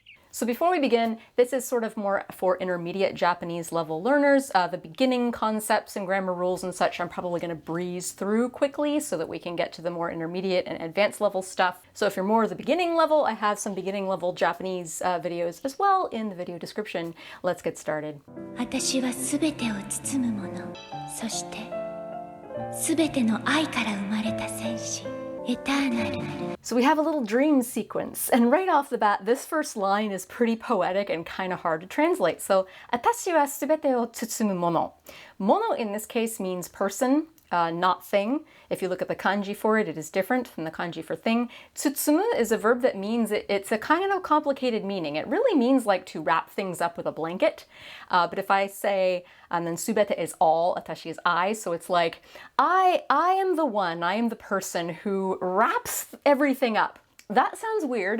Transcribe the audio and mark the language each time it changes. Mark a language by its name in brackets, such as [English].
[English] So before we begin, this is sort of more for intermediate Japanese level learners. The beginning concepts and grammar rules and such I'm probably going to breeze through quickly so that we can get to the more intermediate and advanced level stuff. So if you're more the beginning level, I have some beginning level Japanese videos as well in the video description. Let's get started. [Japanese] あたしはすべてを包むもの。そしてすべての愛から生まれた戦士。エターナル。 [English] So we have a little dream sequence, and right off the bat, this first line is pretty poetic and kind of hard to translate. [Japanese] So, あたしはすべてを包むもの. [English] Mono in this case means person, not thing. If you look at the kanji for it, it is different from the kanji for thing. Tsutsumu is a verb that means it's a kind of complicated meaning. It really means like to wrap things up with a blanket. But if I say, and then subete is all, atashi is I, so it's like, I am the one, I am the person who wraps everything up. That sounds weird.